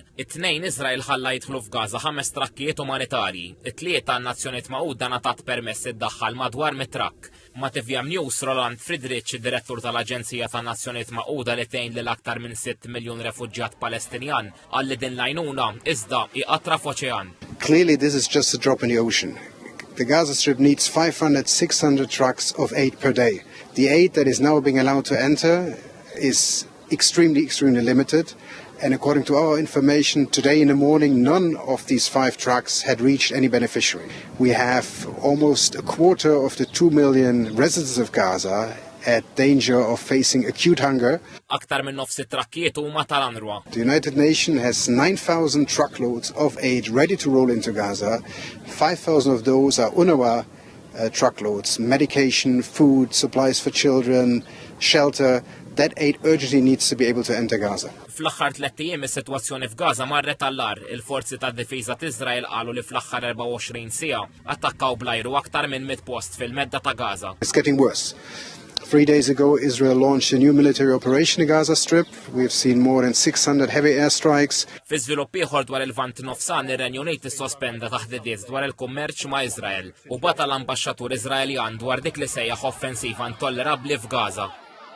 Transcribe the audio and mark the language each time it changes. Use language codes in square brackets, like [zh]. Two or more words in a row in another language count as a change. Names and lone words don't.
[mt] It-tnejn Iżrael ħalla jidħlu f'Gaza 5 trakkijiet umanitarji. It-tlieta n-Nazzjonijiet Magħquda ngħatat permess iddaħħal madwar mit-trakk. Ma' TVM News Roland Friedrich, direttur tal-Aġenzija tan-Nazzjonijiet Magħquda li tgħin lil aktar minn 6 miljun refuġġjat Palestinjan għalli din l-għajnuna iżda iqatra f'oċean. [en] Clearly, this is just a drop in the ocean. The Gaza Strip needs 500-600 trucks of aid per day. The aid that is now being allowed to enter is extremely limited. And according to our information, today in the morning, none of these 5 trucks had reached any beneficiary. We have almost a quarter of the 2 million residents of Gaza at danger of facing acute hunger. [mt] Aktar minn nofs it-trakkijiet huma tal-UNRWA. [en] The United Nations has 9,000 truckloads of aid ready to roll into Gaza. 5,000 of those are UNRWA truckloads, medication, food, supplies for children, shelter. That aid urgently needs to be able to enter Gaza. [mt] Fl-aħħar 3 ijiem is-sitwazzjoni f'Gaza marret allar. Il-forzi tad-difiża t'Iżrael qalu li fl-aħħar 24 siegħa attakkaw bl-ajru aktar minn 100 post fil-medda ta' Gaza. [en] It's getting worse. 3 days ago, Israel launched a new military operation in Gaza Strip. We've seen more than 600 heavy airstrikes. [mt] Fi żvilupp ieħor dwar il-Vant Nofsan, ir-Renju Unit issospenda taħdidiet dwar il-kummerċ ma' Iżrael u bata l-ambaxxatur Iżraeljan dwar dik li sejjaħ offensiva intollerabbli f'Gaza.